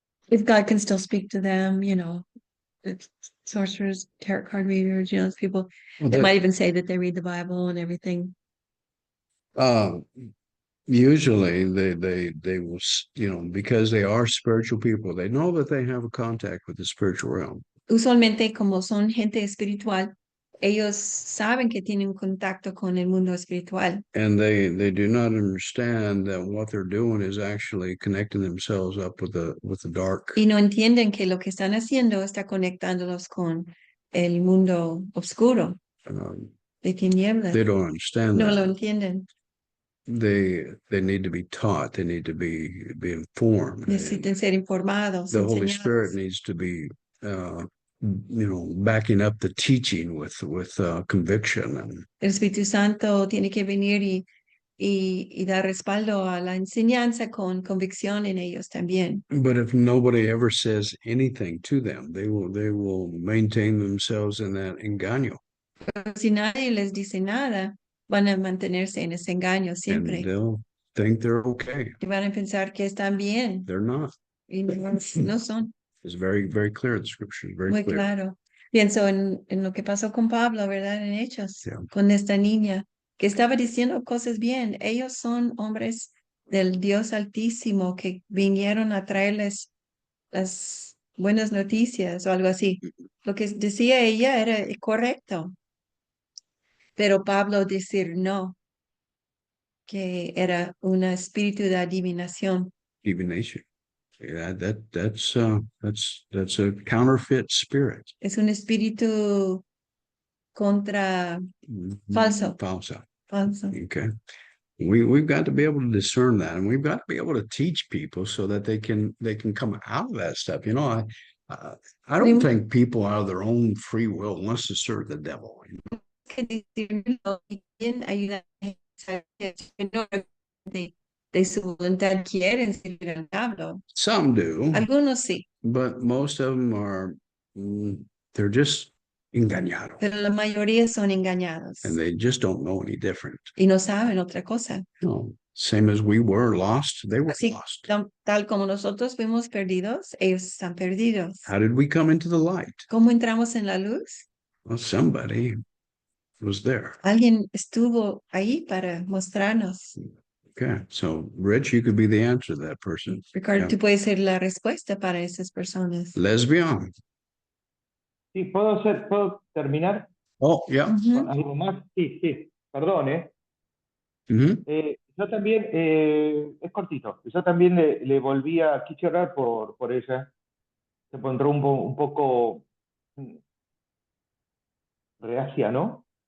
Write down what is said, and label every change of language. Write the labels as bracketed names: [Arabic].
[English] If God can still speak to them, it's sorcerers, tarot card readers, those people that might even say that they read the Bible and everything. Uh, usually they will, because they are spiritual people, they know that they have a contact with the spiritual realm. [Spanish] Usualmente, como son gente espiritual, ellos saben que tienen un contacto con el mundo espiritual [English] And they do not understand that what they're doing is actually connecting themselves up with the dark. [Spanish] y no entienden que lo que están haciendo está conectándolos con el mundo oscuro de tinieblas. [English] They don't understand [Spanish] No lo [English] that. [Spanish] entienden. [English] They need to be taught. They need to be informed. [Spanish] Necesitan ser informados, [English] The Holy [Spanish] enseñados. [English] Spirit needs to be backing up the teaching with conviction. And [Spanish] El Espíritu Santo tiene que venir y dar respaldo a la enseñanza con convicción en ellos también. [English] but if nobody ever says anything to them, they will maintain themselves in that engaño, [Spanish] Pero si nadie les dice nada, van a mantenerse en ese engaño [English] and [Spanish] siempre. [English] they'll think they're okay. [Spanish] Y van a pensar que están bien [English] They're not. [Spanish] y no son. [English] It's very, very clear. The scripture is very [Spanish] Muy [English] clear. [Spanish] claro. Pienso en lo que pasó con Pablo, ¿verdad? En Hechos, [English] Yeah. [Spanish] con esta niña que estaba diciendo cosas bien. Ellos son hombres del Dios Altísimo que vinieron a traerles las buenas noticias o algo así. Lo que decía ella era correcto, pero Pablo decir no, que era un espíritu de adivinación. [English] Divination. Yeah, that's a counterfeit spirit. [Spanish] Es un espíritu contra falso. Falso. Falso. [English] Okay. We've got to be able to discern that, and we've got to be able to teach people so that they can come out of that stuff. I don't think people out of their own free will wants to serve the devil. [Spanish] Que decirlo y bien ayuda a que no de su voluntad quieren servir al diablo. [English] Some do, [Spanish] Algunos sí, [English] but most of them are they're just engañados, [Spanish] pero la mayoría son engañados [English] and they just don't know any different. [Spanish] y no saben otra cosa. [English] No, same as we were lost, they were [Spanish] Así, [English] lost. [Spanish] tal como nosotros fuimos perdidos, ellos están perdidos. [English] How did we come into the light? [Spanish] ¿Cómo entramos en la luz? [English] Well, somebody was there. [Spanish] Alguien estuvo ahí para mostrarnos. [English] Okay, so Rich, you could be the answer to that person. [Spanish] Ricardo, [English] Yeah. [Spanish] tú puedes ser la respuesta para esas personas. [English] Lesbian. [Spanish] Sí, ¿puedo terminar [English] Oh, yeah. Ujú. [Spanish] algo más? Sí, perdón, ¿eh? Mhm. Yo también, es cortito, yo también le volví a, quise orar por ella, se encontró un poco reacia, ¿no?